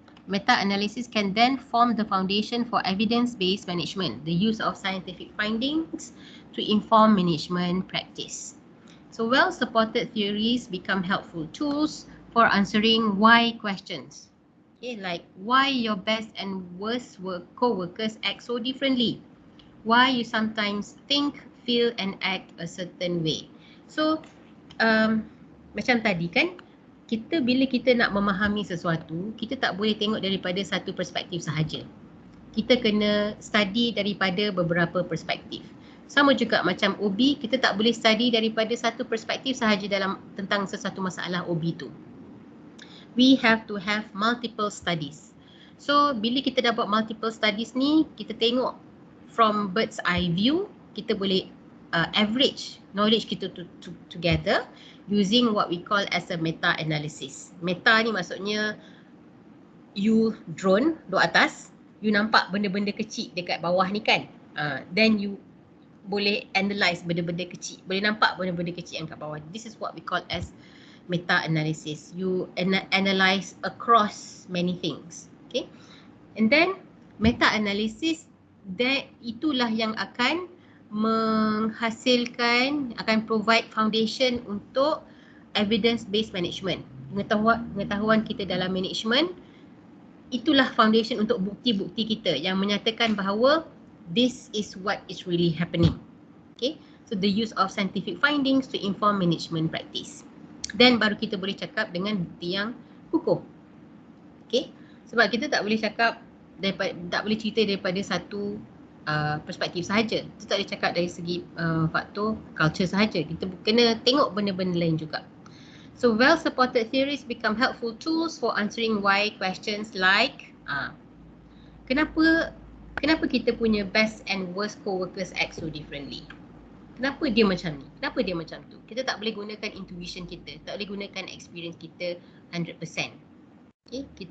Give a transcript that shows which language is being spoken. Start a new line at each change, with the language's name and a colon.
English: Meta-analysis can then form the foundation for evidence-based management, the use of scientific findings to inform management practice. So well-supported theories become helpful tools for answering why questions. Okay, like why your best and worst co-workers act so differently. Why you sometimes think, feel and act a certain way.
Malay: So macam tadi kan, bila kita nak memahami sesuatu, kita tak boleh tengok daripada satu perspektif sahaja. Kita kena study daripada beberapa perspektif. Sama juga macam OB, kita tak boleh study daripada satu perspektif sahaja tentang sesuatu masalah OB tu.
English: We have to have multiple studies.
Malay: So bila kita dapat multiple studies ni, kita tengok
English: from bird's eye view,
Malay: kita boleh average knowledge kita
English: together using what we call as a meta-analysis.
Malay: Meta ni maksudnya you drone duduk atas, you nampak benda-benda kecil dekat bawah ni kan. Then you boleh analyse benda-benda kecil, boleh nampak benda-benda kecil yang kat bawah.
English: This is what we call as meta-analysis. You analyze across many things.
Malay: Okay. And then meta-analysis, itulah yang akan menghasilkan, akan
English: provide foundation
Malay: untuk evidence-based management. Pengetahuan kita dalam management, itulah foundation untuk bukti-bukti kita yang menyatakan bahawa
English: this is what is really happening. Okay, so the use of scientific findings to inform management practice.
Malay: Then baru kita boleh cakap dengan bukti yang kukuh. Okay, sebab kita tak boleh cakap tak boleh cerita daripada satu perspektif sahaja. Kita tak boleh cakap dari segi faktor culture sahaja. Kita kena tengok benda-benda lain juga.
English: So well-supported theories become helpful tools for answering why questions like
Malay: kenapa kita punya
English: best and worst co-workers act so differently?
Malay: Kenapa dia macam ni? Kenapa dia macam tu? Kita tak boleh gunakan intuition kita, tak boleh gunakan experience kita 100%. Okay?